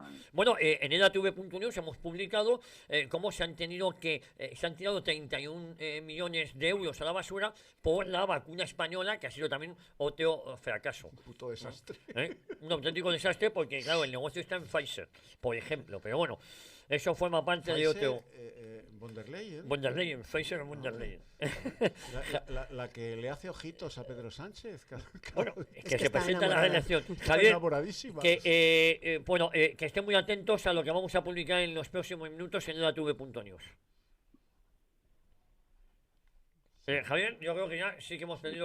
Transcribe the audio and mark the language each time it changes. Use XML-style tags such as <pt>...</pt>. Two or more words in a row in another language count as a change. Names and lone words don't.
<es>Bueno, en edatv.news hemos publicado cómo se han tirado 31 millones de euros a la basura por la vacuna española, que ha sido también otro fracaso. Un puto desastre. Un auténtico desastre, porque claro, el negocio está en Pfizer, por ejemplo. Pero bueno, eso forma parte Pfizer, de otro... Von der Leyen. Von der Leyen, Pfizer o Von der Leyen. La que le hace ojitos a Pedro Sánchez. Sánchez. Bueno, Es que se está presenta en la enamorada. reelección. Está Javier, enamoradísima. que estén muy atentos a lo que vamos a publicar en los próximos minutos en edatv.news. Javier, yo creo que ya sí que hemos tenido...</es>